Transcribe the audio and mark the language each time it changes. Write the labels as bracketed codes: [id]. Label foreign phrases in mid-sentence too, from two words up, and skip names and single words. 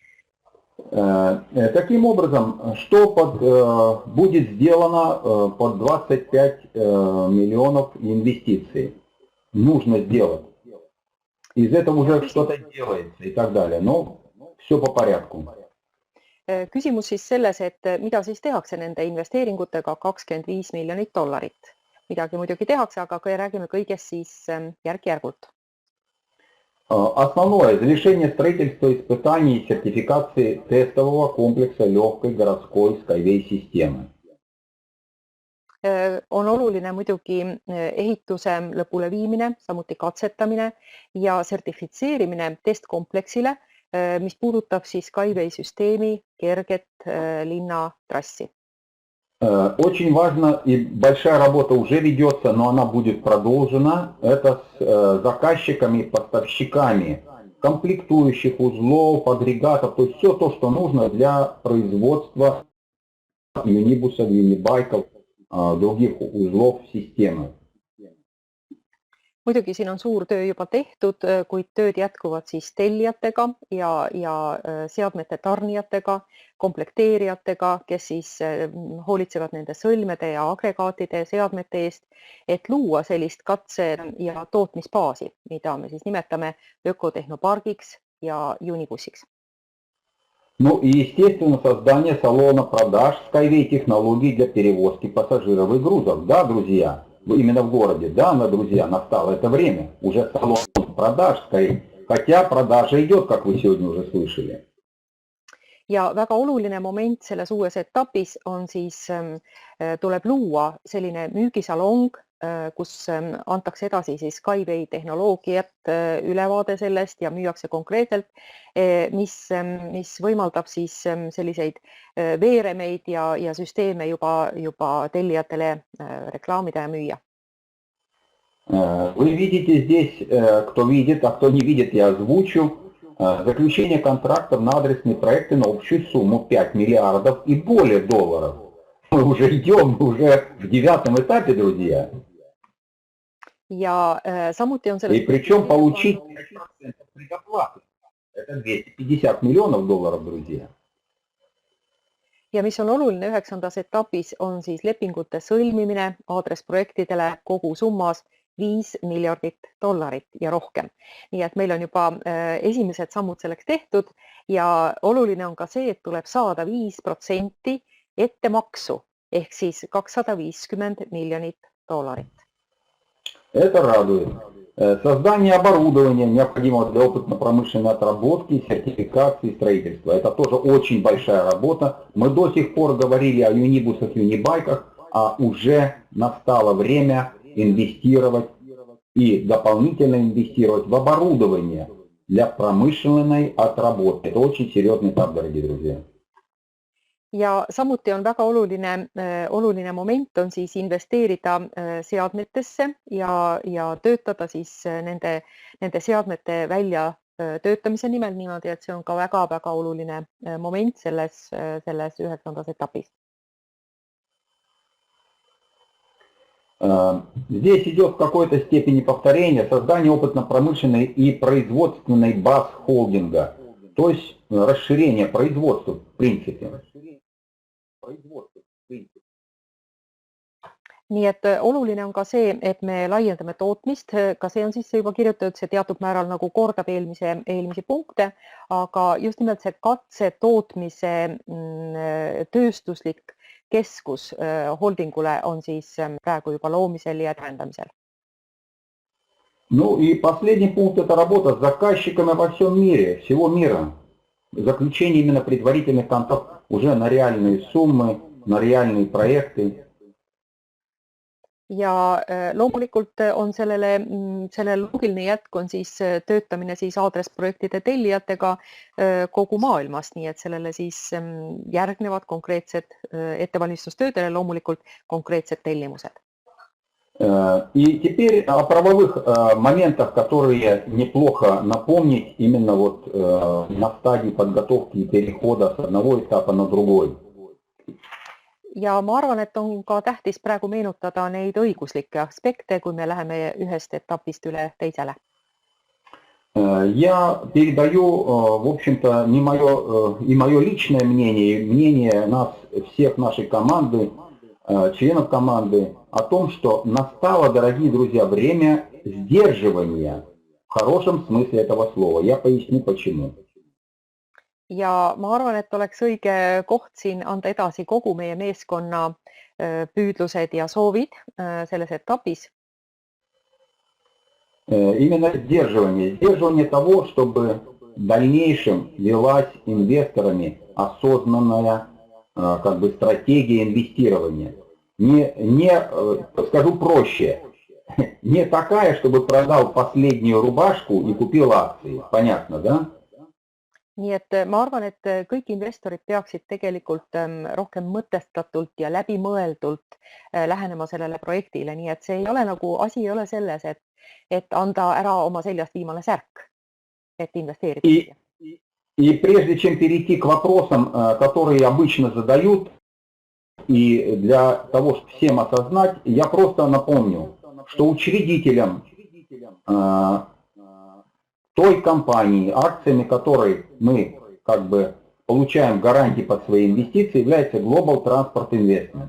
[ru] Таким образом, что будет сделано под 25 миллионов инвестиций? Нужно сделать. Из этого уже что-то делается и так далее. Но все по порядку. [et] Küsimus siis selles, et mida siis tehakse nende investeeringutega 25 miljonit dollarit. Midagi muidugi tehakse, aga räägime kõigest siis järk-järgult. [ru] Основное – завершение строительства, испытаний и сертификации тестового комплекса легкой городской Skyway системы. [et] On oluline muidugi ehituse lõpule viimine, samuti katsetamine ja sertifitseerimine testkompleksile, mis puudutab siis Skyway süsteemi kerget linnatrassi. [ru] Очень важно, и большая работа уже ведется, но она будет продолжена, это с заказчиками, поставщиками комплектующих узлов, агрегатов, то есть все то, что нужно для производства юнибусов, юнибайков, других узлов системы. [et] Muidugi siin on suur töö juba tehtud, kuid tööd jätkuvad siis tellijatega ja seadmete tarnijatega, komplekteerijatega, kes siis hoolitsevad nende sõlmede ja agregaatide seadmete eest, et luua sellist katse- ja tootmisbaasi, mida me siis nimetame ökotehnopargiks ja Unibussiks. [ru] Ну и, естественно, создание салона продаж Skyway технологий для перевозки пассажиров и грузов. Да, друзья? Именно в городе, да, друзья, настало это время. Уже салон продаж, хотя продажа идет, как вы сегодня уже слышали. [et] Ja väga oluline moment selles uues etapis on siis, tuleb luua selline müügisalong, kus antakse edasi siis Skyway tehnoloogiat, ülevaade sellest ja müüakse konkreetselt, mis võimaldab siis selliseid veeremeid ja süsteeme juba tellijatele reklaamida ja müüa. [ru] Вы видите здесь, кто видит, а кто не видит, я озвучу, заключение контрактов на адресные проекты на общую сумму 5 миллиардов и более долларов. Мы уже идем, уже в 9 этапе, друзья. [et] Ja samuti on [ru] И причем получить 5% предоплаты. Это 250 миллионов долларов, друзья. [et] Ja mis on oluline 9. etapis, on siis lepingute sõlmimine aadressprojektidele kogu summas 5 miljardit dollarit ja rohkem. Nii et meil on juba esimesed sammud selleks tehtud ja oluline on ka see, et tuleb saada 5% ettemaksu ehk siis 250 miljonit dollarit. [ru] Это радует. Создание оборудования, необходимого для опытно-промышленной отработки, сертификации и строительства. Это тоже очень большая работа. Мы до сих пор говорили о юнибусах, юнибайках, а уже настало время инвестировать и дополнительно инвестировать в оборудование для промышленной отработки. Это очень серьезный этап, дорогие друзья. [et] Ja samuti on väga oluline moment on siis investeerida seadmetesse ja töötada siis nende seadmete välja töötamise nimel niimoodi, et see on ka väga oluline moment selles 9. etapis. [ru] Здесь идет в какой-то степени повторение создания опытно-промышленной и производственной баз холдинга, то есть расширение производства в принципе. [et] nii et oluline on ka see, et me laiendame tootmist, ka see on sisse juba kirjutatud, see teatud määral nagu kordab eelmisi punkte, aga just nimelt see katse tootmise tööstuslik keskus holdingule on siis praegu juba loomisel ja tähendamisel. [ru] Ну и последний пункт – это работа с заказчиками во всем мире, всего мира. Заключение именно предварительных контрактов уже на реальные суммы, на реальные проекты. [et] Ja loomulikult on sellele loogiline jätk on siis töötamine siis aadressprojektide tellijatega kogu maailmast, nii et sellele siis järgnevad konkreetsed ettevalmistustöödele loomulikult konkreetsed tellimused. [ru] И теперь о правовых моментах, которые неплохо напомнить именно вот на стадии подготовки и перехода с одного этапа на другой. [et] Ja ma arvan, et on ka tähtis praegu meenutada neid õiguslikke aspekte, kui me läheme ühest etapist üle teisele. [ru] Я передаю, в общем-то, не мое личное мнение, и мнение нас, всех нашей команды, членов команды, о том, что настало, дорогие друзья, время сдерживания в хорошем смысле этого слова. Я поясню почему. [et] Ja ma arvan, et oleks õige koht siin anda edasi kogu meie meeskonna püüdlused ja soovid selles etapis. [ru] Именно сдерживание. Сдерживание того, чтобы в дальнейшем велась инвесторами осознанная как бы стратегия инвестирования. Скажу проще, не такая, чтобы продал последнюю рубашку и купил акции. Понятно, да? [et] Nii et ma arvan, et kõik investorid peaksid tegelikult rohkem mõtestatult ja läbimõeldult lähenema sellele projektile, nii et see ei ole nagu, asi ei ole selles, et anda ära oma seljast viimane särk, et investeerida. [ru] И прежде чем перейти к вопросам, которые обычно задают, и для того, чтобы всем осознать, я просто напомню, что учредителем той компании, акциями которой мы как бы получаем гарантии под свои инвестиции, является Global Transport Investment.